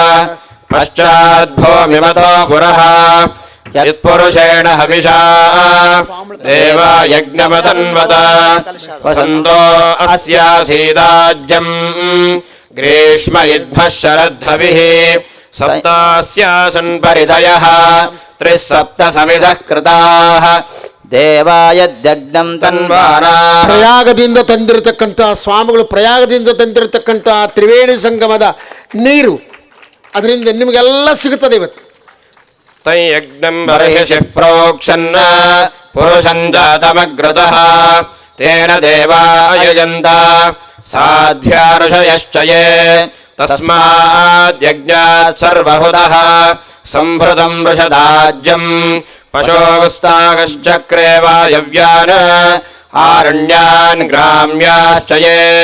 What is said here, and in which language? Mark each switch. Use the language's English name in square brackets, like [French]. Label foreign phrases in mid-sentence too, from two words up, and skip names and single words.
[Sanskrit] ಪಶ್ಚಾದ್ಭೂಮಿಮತೋ ಪುರಃ ಯತ್ಪುರುಷೇಣ ಹವಿಷಾ ದೇವಾ ಯಜ್ಞಮತನ್ವತ ವಸಂತೋ ಅಸ್ಯಾಸೀದಾಜ್ಯಂ ಗ್ರೀಷ್ಮ ಇದ್ಭಃ ಶರದ್ಧವಿಃ ಸಪ್ತಾಸ್ಯಾಸನ್ ಪರಿಧಯಃ ತ್ರಿಸಪ್ತ ಸಮಿಧಃ ಕೃತಾಃ ದೇವಾಯದ್ಯಜ್ಞಂ ತನ್ವಾನಾ. [Kannada] ಪ್ರಯಾಗದಿಂದ ತಂದಿರತಕ್ಕಂಥ ಸ್ವಾಮಿಗಳು ಪ್ರಯಾಗದಿಂದ ತಂದಿರತಕ್ಕಂಥ ತ್ರಿವೇಣಿ ಸಂಗಮದ ನೀರು, ಅದರಿಂದ ನಿಮಗೆಲ್ಲ ಸಿಗುತ್ತದೆ ಇವತ್ತು. [Sanskrit] ತೈ ಯಜ್ಞಂ ಬರ್ಹಿಷಿ ಪ್ರೋಕ್ಷನ್ನ ಪುರುಷಂ ಜಾತಮಗ್ರತಃ ತೇನ ದೇವಾಯಜಂತ ಸಾಧ್ಯ ಋಷಯಶ್ಚ ಯೇ ತಸ್ಮಾದ್ಯಜ್ಞಾತ್ ಸರ್ವಹುತಃ ಸಂಭೃತಂ ವೃಷದಾಜ್ಯಂ ಪಶೋಗುಸ್ತಾಗಶ್ಚಕ್ರೆ ವಾಯವ್ಯಾನ್ ಆರಣ್ಯಾನ್ ಗ್ರಾಮ್ಯಾಶ್ಚ ಯೇ